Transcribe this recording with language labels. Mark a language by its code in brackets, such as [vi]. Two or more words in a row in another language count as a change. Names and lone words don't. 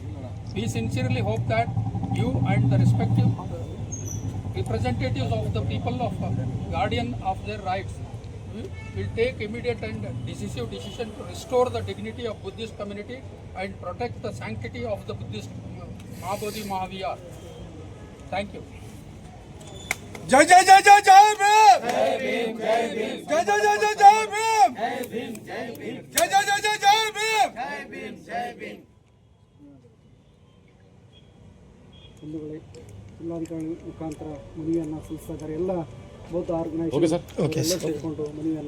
[en] We sincerely hope that you and the respective representatives of the people of guardian of their rights will take immediate and decisive decision to restore the dignity of Buddhist community and protect the sanctity of the Buddhist Mahabodhi Mahavir. Thank you. [hi] जय जय जय जय जय भीम, जय भीम, जय भीम, जय जय जय जय जय भीम, जय भीम, जय भीम, जय जय जय जय जय भीम, जय भीम, जय भीम. [kn] ಜಿಲ್ಲಾಧಿಕಾರಿ ಮುಖಾಂತರ ಮನವಿಯನ್ನು ಸಲ್ಲಿಸಿದ್ದಾರೆ. ಎಲ್ಲ ಬೌದ್ಧ ಆರ್ಗನೈಸೇಷನ್ ಸೇರಿಕೊಂಡು ಮನವಿಯನ್ನು